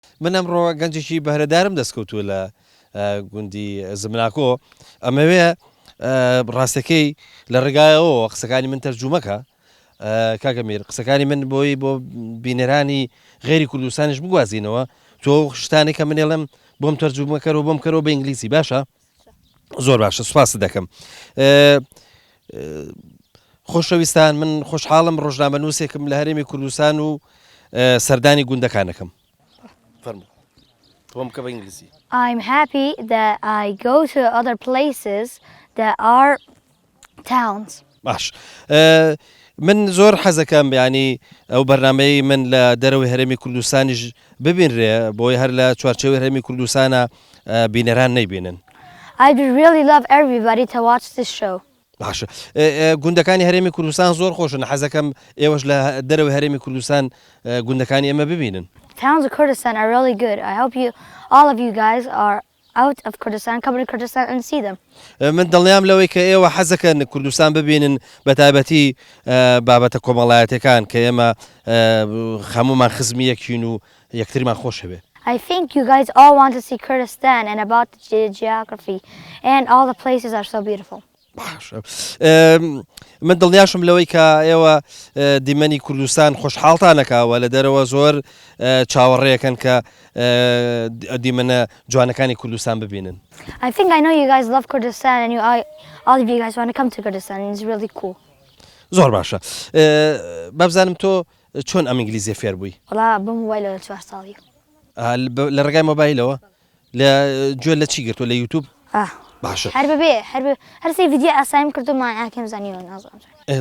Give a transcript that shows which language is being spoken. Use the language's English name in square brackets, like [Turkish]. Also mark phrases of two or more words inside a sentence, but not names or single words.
[Central Kurdish] من ئەمڕۆ گەنجێکی بەهرەدارم دەستکەوتووە لە گوندی زمناکۆ ئەمەوێ ڕاستەکەی لە ڕێگایەوە قسەکانی من تەرجومەکە کاکەمیر قسەکانی من بۆی بۆ بینەرانی غێری کوردستانیش بگوازینەوە تۆ شتانی کە منێڵم بۆم تەرجومەکەەوە بۆم کەرەوە بە ئینگلیسی باشە زۆر باشە سوپاس دەکەم. خۆشەویستان من خۆشحاڵم ڕۆژنامە نووسێکم لە هەرێمی کوردستان و سەردانی گوندەکانەکەم. [English] I'm happy that I go to other places that are towns. [Central Kurdish] باش من زۆر حەزەکەم ینی ئەو بەرنمەی من لە دەرەوەی هەرێمی کوردستانیش ببینرێ بۆی هەر لە چوارچێوەی هەرێمی کوردستانە بینەران نەیبینن. [English] I'd really love everybody to watch this show. [Central Kurdish] باشە گوندەکانی هەرێمی کوردستان زۆر خۆشن حەزەکەم ئێوەش لە دەرەوەی هەرێمی کوردستان گوندەکانی ئێمە ببینن. [English] Towns of Kurdistan are really good. I hope all of you guys are out of Kurdistan, come to Kurdistan and see them. [Central Kurdish] من دڵنیام لەوەی کە ئێوە حەزەکەن کوردستان ببینن بە تایبەتی بابەتە کۆمەڵایەتەکان کە ئێمە هەمومان خزمی یەکین و یەکترمان خۆش هەبێ. [English] I think you guys all want to see Kurdistan and about the geography and all the places are so beautiful. [Central Kurdish] من دڵنیاشم لەوەی کە ئێوە دیمەنی کوردستان خۆشحاڵتانەکەوە لە دەرەوە زۆر چاوەڕێیەکەن کە دیمەنە جوانەکانی کوردستان ببینن. [English] I think I know you guys love Kurdistan and all of you guys want to come to Kurdistan and it's really cool. [Central Kurdish] زۆر باشە. بابزانم تۆ چۆن ئەم ئینگلیزیە فێر بووی؟ وڵا بە مۆبایلەوە 4 ساڵی. لە ڕێگای مۆبایلەوە لە گوێ لە چی گرتووە لە یوتیوب؟ باشە هەر بەبێ هەرسی ڤیدیۆ ئاسایم کردومان ئاکەم زانیوە نازانم.